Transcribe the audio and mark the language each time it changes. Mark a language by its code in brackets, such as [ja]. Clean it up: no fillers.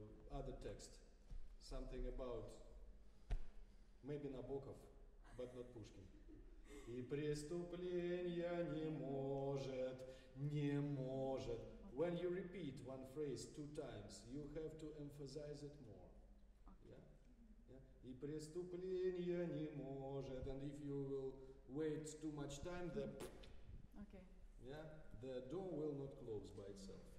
[en] another text, something about maybe Nabokov, but not Pushkin. [ru] И преступление не может. [en] When you repeat one phrase 2 times, you have to emphasize it more. Yeah? Yeah? [ru] И преступление не может. [en] And if you will wait too much time, the door will not close by itself.